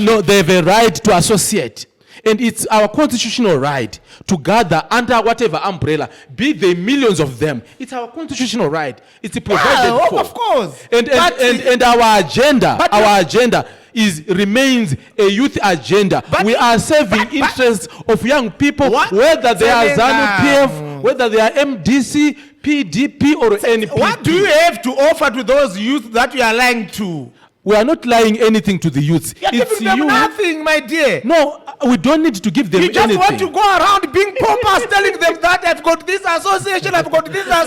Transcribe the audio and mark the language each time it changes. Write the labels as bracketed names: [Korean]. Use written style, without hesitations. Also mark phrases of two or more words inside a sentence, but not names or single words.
[English] No, they have a right to associate. And it's our constitutional right to gather under whatever umbrella, be there millions of them. It's our constitutional right. It's provided Yeah, for. of course. And our agenda remains a youth agenda. But- We are serving but- interests of young people, What? whether they are Tsenegamu. Zanu-PF, whether they are MDC, PDP, or NPP. What do you have to offer to those youth that you are lying to? We are not lying anything to the youths. You're It's giving them you. nothing, my dear. No, we don't need to give them You just anything. want to go around being pompous, telling them that I've got this association, I've got this association.